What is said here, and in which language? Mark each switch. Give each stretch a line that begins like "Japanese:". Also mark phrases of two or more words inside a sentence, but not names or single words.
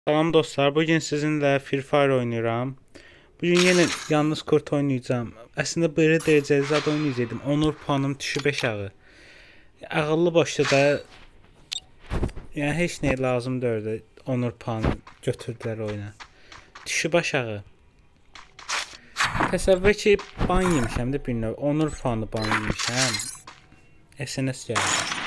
Azerbaijani: Salam dostlar,
Turkish: bugün sizinlə Free Fire oynuyorum. Bugün yine yalnız kurt oynayacağım. Aslında böyle dereceli
Azerbaijani: zad oynayacaqdım. Onur puanım düşüb aşağı. Ağıllı başda da yani heç nə lazım deyildi. Onur puanı götürdülər oyuna. Düşüb aşağı. Təsəvvür ki, ban yemişəm də bir növ. Onur puanı ban yemişəm. SNS gəldi.